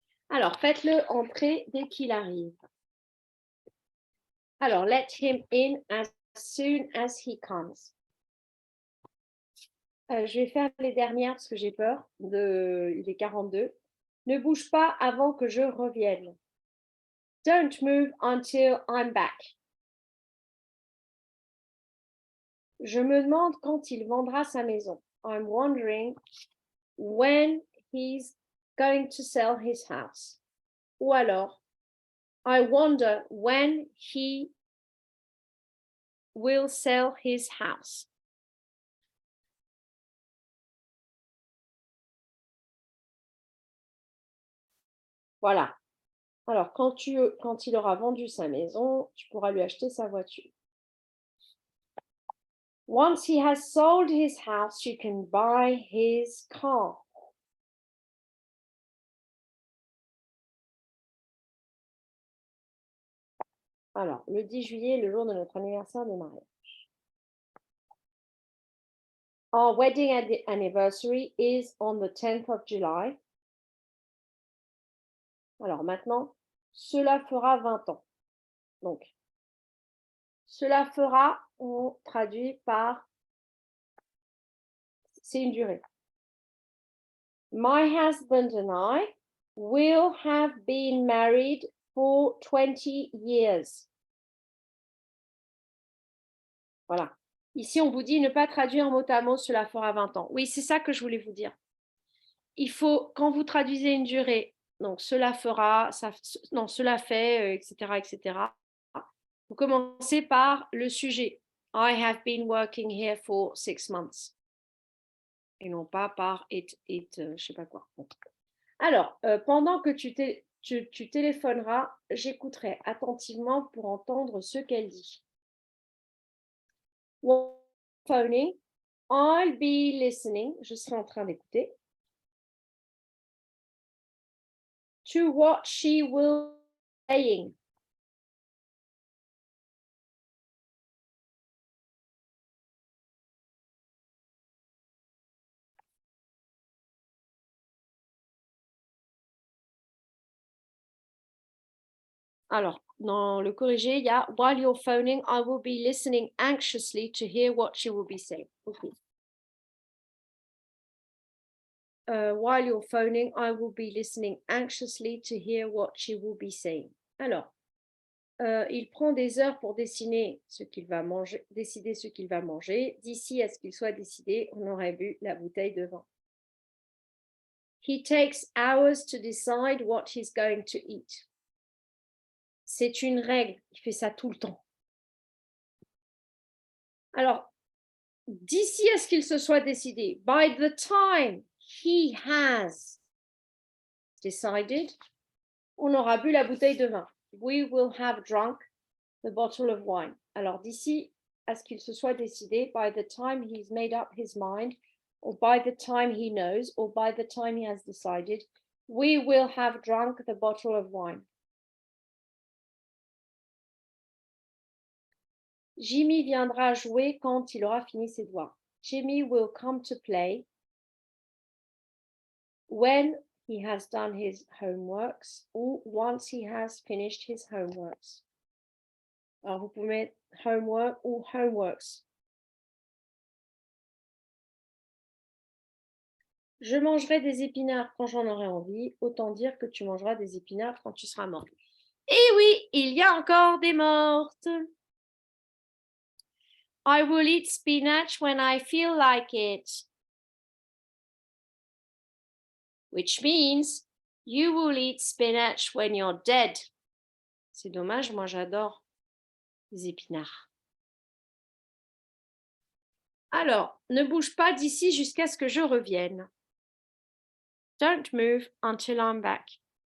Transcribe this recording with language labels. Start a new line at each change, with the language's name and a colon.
French: Alors, faites-le entrer dès qu'il arrive.
English: Alors, let him in as soon as he comes.
French: Je vais faire les dernières parce que j'ai peur. Il est 42. Ne bouge pas avant que je revienne.
English: Don't move until I'm back.
French: Je me demande quand il vendra sa maison.
English: I'm wondering when he's going to sell his house.
French: Ou alors,
English: I wonder when he will sell his house.
French: Voilà. Alors, quand il aura vendu sa maison, tu pourras lui acheter sa voiture.
English: Once he has sold his house, you can buy his car.
French: Alors, le 10 juillet, le jour de notre anniversaire de mariage.
English: Our wedding anniversary is on the 10th of July.
French: Alors maintenant, cela fera 20 ans. Donc, cela fera, on traduit par, c'est une durée.
English: My husband and I will have been married for 20 years.
French: Voilà. Ici, on vous dit ne pas traduire mot à mot, cela fera 20 ans. Oui, c'est ça que je voulais vous dire. Il faut, quand vous traduisez une durée, donc cela fera, non, cela fait, etc., etc., vous commencez par le sujet.
English: I have been working here for 6 months.
French: Et non pas par it je sais pas quoi. Bon. Alors, pendant que tu téléphoneras, j'écouterai attentivement pour entendre ce qu'elle dit.
English: While phoning, I'll be listening.
French: Je serai en train d'écouter.
English: To what she will be saying. Alors, dans le corrigé, il y a while you're phoning, I will be listening anxiously to hear what she will be saying. Okay. While you're phoning, I will be listening anxiously to hear what she will be saying. Alors,
French: il prend des heures pour décider ce qu'il va manger. D'ici à ce qu'il soit décidé, on aurait bu la bouteille de vin.
English: He takes hours to decide what he's going to eat.
French: C'est une règle, il fait ça tout le temps. Alors, d'ici à ce qu'il se soit décidé,
English: by the time he has decided,
French: on aura bu la bouteille de vin.
English: We will have drunk the bottle of wine. Alors,
French: d'ici à ce qu'il se soit décidé,
English: by the time he's made up his mind, or by the time he knows, or by the time he has decided, we will have drunk the bottle of wine.
French: Jimmy viendra jouer quand il aura fini ses devoirs.
English: Jimmy will come to play when he has done his homeworks or once he has finished his homeworks.
French: Alors, vous pouvez mettre homework ou homeworks. Je mangerai des épinards quand j'en aurai envie. Autant dire que tu mangeras des épinards quand tu seras mort. Et oui, il y a encore des mortes.
English: I will eat spinach when I feel like it. Which means you will eat spinach when you're dead.
French: C'est dommage, moi j'adore les épinards. Alors, ne bouge pas d'ici jusqu'à ce que je revienne.
English: Don't move until I'm back.